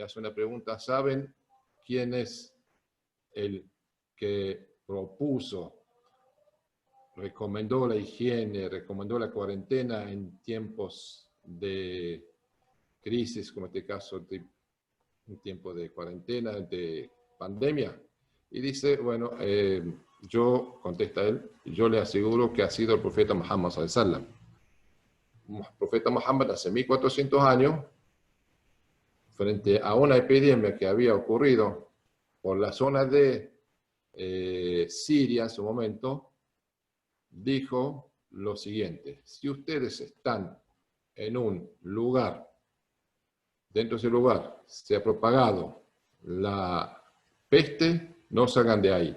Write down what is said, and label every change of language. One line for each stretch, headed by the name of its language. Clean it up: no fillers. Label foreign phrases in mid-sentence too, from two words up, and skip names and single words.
Spanish: Hace una pregunta, ¿saben quién es el que recomendó la higiene, recomendó la cuarentena en tiempos de crisis, como en este caso, un tiempo de cuarentena, de pandemia? Y dice, bueno, contesta él, yo le aseguro que ha sido el profeta Muhammad
Arabic: صلى الله عليه وسلم.
Spanish: El profeta Muhammad hace 1400 años, frente a una epidemia que había ocurrido por la zona de Siria en su momento, dijo lo siguiente: si ustedes están en un lugar, dentro de ese lugar se ha propagado la peste, no salgan de ahí.